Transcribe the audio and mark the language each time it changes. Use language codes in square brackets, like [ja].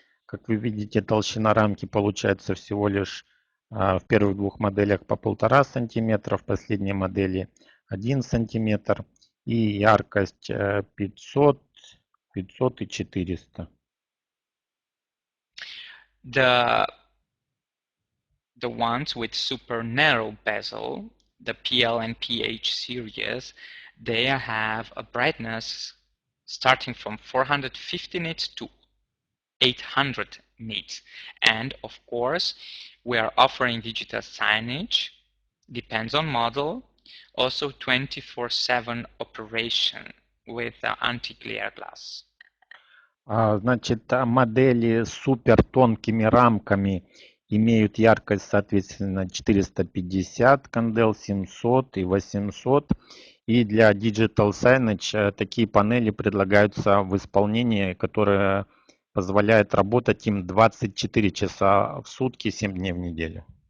[ru] Как вы видите, толщина рамки получается всего лишь в первых двух моделях по 1,5 сантиметра, в последней модели 1 сантиметр и яркость 500, 500 и 400. [en] The ones with super narrow bezel, the PL and PH series, they have a brightness starting from 450 nits to 800 nits. And of course, we are offering digital signage, depends on model, also 24/7 operation with anti-glare glass. [ru] Значит, модели с супер тонкими рамками имеют яркость, соответственно, 450 кандел, 700 и 800. И для Digital Signage такие панели предлагаются в исполнении, которое позволяет работать им 24 часа в сутки, 7 дней в неделю.